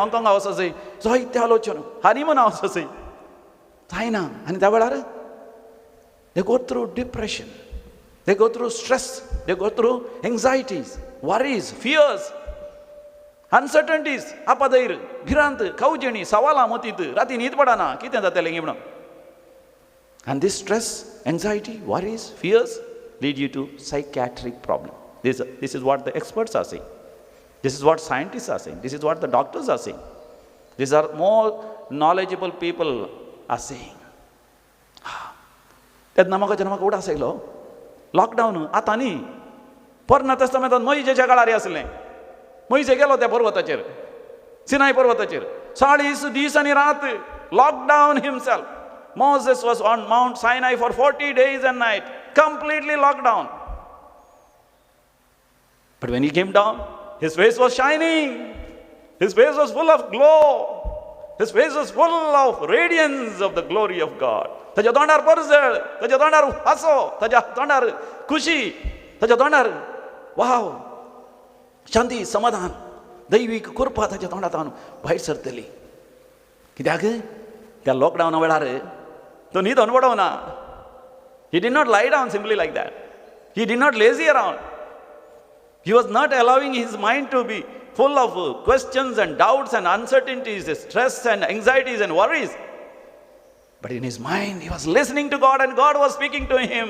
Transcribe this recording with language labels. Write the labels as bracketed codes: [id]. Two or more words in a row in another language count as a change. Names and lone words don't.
[kok] हाँगकाँगा वचचे जायते आलोचन हनीमूना वचचे जायना आनी त्या वेळार [en] they go through depression they go through stress they go through anxieties worries fears uncertainties [kok] आपादैर भिरांत खावजेणी सवालां मतीत राती न्हीद पडना कितें जातलें गी म्हणून आनी [en] these stress anxiety worries fears lead you to psychiatric problem this is what the experts are saying This is what scientists are saying. This is what the doctors are saying. These are more knowledgeable people are saying. [kok] तेन्ना म्हाका उडास आयलो लॉकडावन आतां न्ही पोरना तेस्तामेंतांत मोइशेच्या काळार आसलें मोइशे गेलो त्या पर्वताचेर सिनाय पर्वताचेर 40 दीस आनी रात [en] lockdown himself Moses was on Mount Sinai for 40 days and night completely locked down. But when he came down, his face was shining. His face was full of glow. His face was full of radiance of the glory of God. [kok] ताच्या तोंडार परजळ, ताच्या तोंडार हांसो, ताच्या तोंडार खुशी, ताच्या तोंडार वाव शांती समाधान दैवीक कृपा ताच्या तोंडांतल्यान भायर सरतली. कित्याक त्या लॉकडावना वेळार तो न्हीद पडोवना. [en] He did not lie down simply like that. He did not lazy around. He was not allowing his mind to be full of questions and doubts and uncertainties, stress and anxieties and worries. But in his mind, he was listening to God and God was speaking to him.